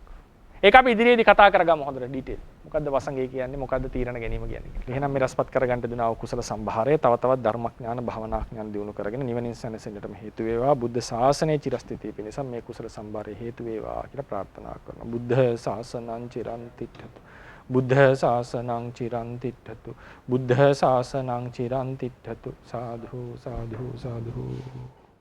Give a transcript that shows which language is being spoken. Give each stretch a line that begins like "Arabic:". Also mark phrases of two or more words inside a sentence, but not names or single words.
Sinhala: ඒක අපි ඉදිරියේදී කතා කරගමු හොඳට ඩීටේල්. මොකද්ද වසඟේ කියන්නේ? මොකද්ද තීරණ ගැනීම කියන්නේ? එහෙනම් මේ රසපත් කරගන්න දුනා කුසල සම්භාරය තව තවත් ධර්මඥාන භවනාඥාන දියුණු කරගෙන නිවනින් සැනසෙන්නටම හේතු වේවා. බුද්ධ ශාසනයේ චිරස්ථිතිය පිණිස මේ කුසල සම්භාරය හේතු වේවා කියලා ප්‍රාර්ථනා කරනවා.
Pali: බුද්ධ ශාසනං චිරන් තිට්ඨතු. බුද්ධ ශාසනං චිරන් තිට්ඨතු. බුද්ධ ශාසනං චිරන් තිට්ඨතු. සාදු සාදු සාදු